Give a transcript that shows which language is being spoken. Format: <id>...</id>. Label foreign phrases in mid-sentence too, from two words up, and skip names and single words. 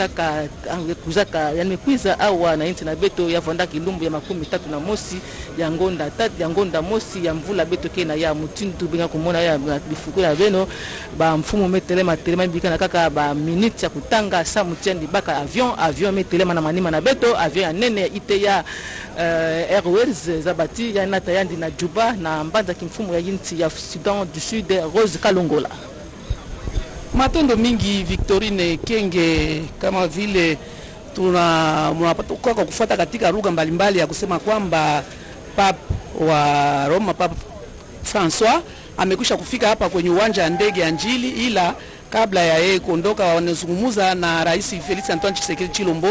<ktu>kuzaka yani kwiza awa na inti na beto ya vonda kilumbu ya 30 mosi ya ngonda mosi ya mvula beto kena ya mutindu binga kumona ya bifuko ya beno ba mfumo metelema bikana kaka ba minute ya kutanga sa mutiendi baka avion metelema na manima na beto avion ya nene ite ya Airways zabati ya nata yandi na Juba na mbanza kimfumo ya yinti ya Sudan du Sud Rose Kalongola</ktu> <ln>matendo mingi</ln> <sw>Victorine Kenge kama vile tunapata kufuata katika lugha mbalimbali ya kusema kwamba Papa wa Roma Papa François amekwisha kufika hapa kwenye uwanja wa ndege ya Njili, ila kabla ya yeye kuondoka wanazungumza na Rais Felix Antoine Tshisekedi Chilombo.</sw>